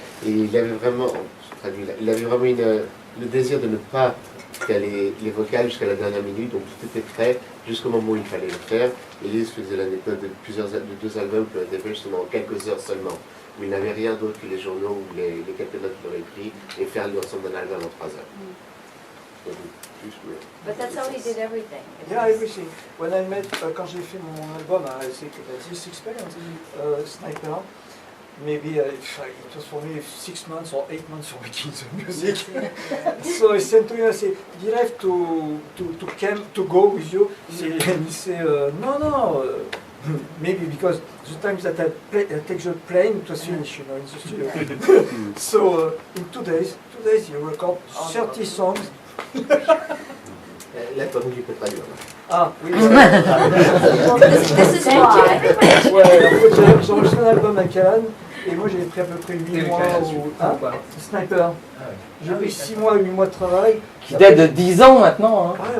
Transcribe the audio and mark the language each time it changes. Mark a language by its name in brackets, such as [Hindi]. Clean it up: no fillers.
[French] Et il avait vraiment, il avait vraiment le désir de ne pas caler les vocales jusqu'à la dernière minute, donc tout était prêt jusqu'au moment où il fallait le faire. Et Lise faisait l'anecdote de 2 albums qui ont été faits justement en quelques heures seulement, où il n'avait rien d'autre que les journaux ou les quelques notes qu'il aurait pris et faire l'ensemble d'un album en 3 heures. Donc, [English] But that's how he did everything. Yeah, everything. When I met, [French] quand j'ai fait mon album, [English] I think this experience, Sniper, maybe it was for me 6 months or 8 months for making the music. So I said to him, I said, did I have to go with you? And he said, no, maybe because the times that I take the plane, it was finished, you know, in the studio. So in 2 days you record 30 songs. [French] Là, comme je ne peux pas dire. Ah, oui. [English] This is why. [French] Ouais, en fait, j'ai enregistré un album avec Alan, et moi j'ai pris à peu près 8 mois ou... Hein? Sniper. J'ai pris 6 mois, 8 mois de travail. Qui date de 10 ans maintenant, hein.